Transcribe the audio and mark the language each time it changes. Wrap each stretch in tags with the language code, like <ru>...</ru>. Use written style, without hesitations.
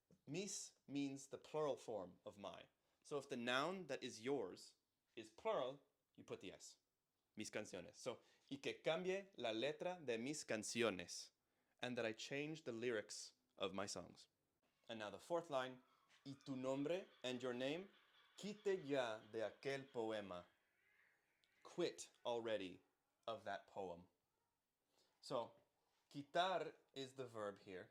<en>Mis means the plural form of my. So if the noun that is yours is plural, you put the s.</en> <es>Mis canciones. So, y que cambie la letra de mis canciones.</es> <en>And that I change the lyrics of my songs. And now the fourth line,</en> <es>y tu nombre</es> <en>and your name,</en> <es>quite ya de aquel poema.</es> <en>Quit already of that poem. So, quitar is the verb here.</en>